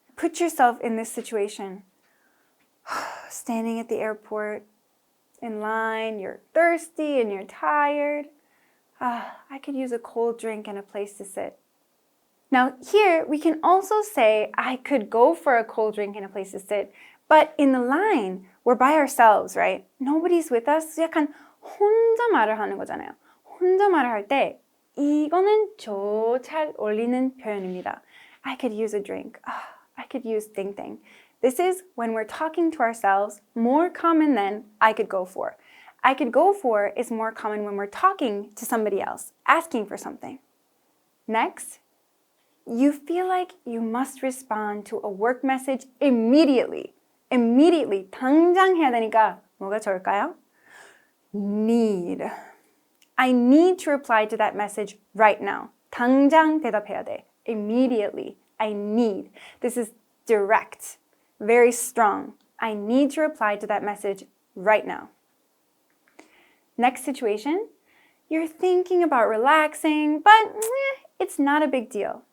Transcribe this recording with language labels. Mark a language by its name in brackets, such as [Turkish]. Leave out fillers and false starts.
[English] Put yourself in this situation. Standing at the airport, in line, you're thirsty and you're tired. I could use a cold drink and a place to sit. Now here, we can also say, I could go for a cold drink and a place to sit. But in the line, we're by ourselves, right? Nobody's with us. [Korean] 약간 혼자 말을 하는 거잖아요. 혼자 말을 할 때 이거는 저 잘 어울리는 표현입니다. [English] I could use a drink. I could use [Korean] 땡땡. [English] This is when we're talking to ourselves, more common than I could go for. I could go for is more common when we're talking to somebody else, asking for something. Next, you feel like you must respond to a work message immediately. Immediately, [Korean] 당장 해야 되니까 뭐가 좋을까요? [English] Need. I need to reply to that message right now. [Korean] 당장 대답해야 돼. [English] Immediately. I need. This is direct. Very strong. I need to reply to that message right now. Next situation, you're thinking about relaxing, but it's not a big deal.